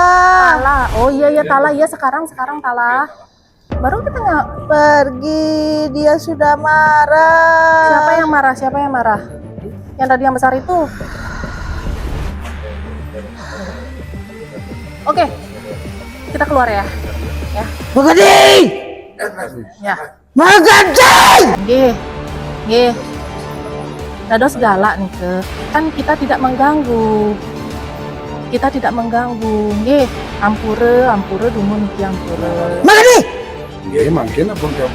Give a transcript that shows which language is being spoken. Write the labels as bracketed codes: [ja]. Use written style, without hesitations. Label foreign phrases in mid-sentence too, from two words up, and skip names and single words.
[id] Tala. Oh iya Tala. Iya sekarang Tala. Baru kita nggak Pergi, dia sudah marah. Siapa yang marah? Yang tadi yang besar itu. Oke. Kita keluar ya. Magadi! Ya. Magadi! [ban] Nggih. Dados galak nih ke. [id] Kan kita tidak mengganggu. [ban] Nggih. Ampure dumun iki ampure. [id] Magadi! Iya, makin apa enggak?